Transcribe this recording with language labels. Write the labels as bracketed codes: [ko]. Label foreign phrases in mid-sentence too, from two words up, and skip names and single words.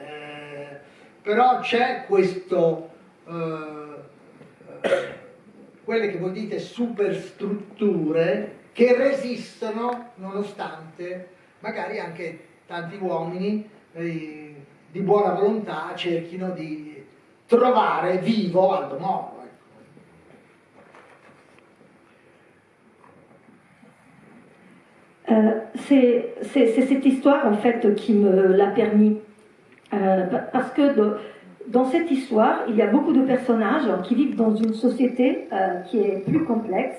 [it] Però c'è questo, quelle che voi dite superstrutture che resistono nonostante magari anche tanti uomini di buona volontà cerchino di trovare vivo Aldo Moro. [fr] C'est cette histoire en fait qui me l'a permis. Parce que dans cette histoire, il y a beaucoup de personnages qui vivent dans une société qui est plus complexe.